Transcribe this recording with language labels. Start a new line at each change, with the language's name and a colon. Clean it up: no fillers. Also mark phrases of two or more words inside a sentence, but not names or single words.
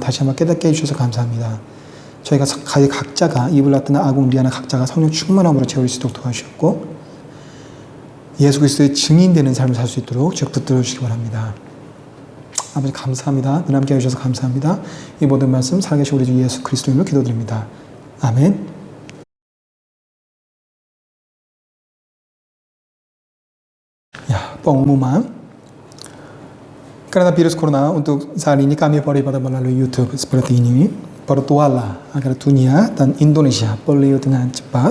Korean: 다시 한번 깨닫게 해주셔서 감사합니다. 저희가 각자가 이블라트나 아궁 리아나 각자가 성령 충만함으로 채울 수 있도록 도와주셨고 예수 그리스도의 증인되는 삶을 살 수 있도록 주여 붙들어 주시기 바랍니다. 아버지 감사합니다. 늘 함께 해주셔서 감사합니다. 이 모든 말씀 살아계신 우리 주 예수 그리스도 이름으로 기도드립니다. 아멘.
Indonesian: pengumuman karena virus corona untuk saat ini kami pada melalui YouTube seperti ini. Berdoalah agar dunia dan Indonesia pulih dengan cepat.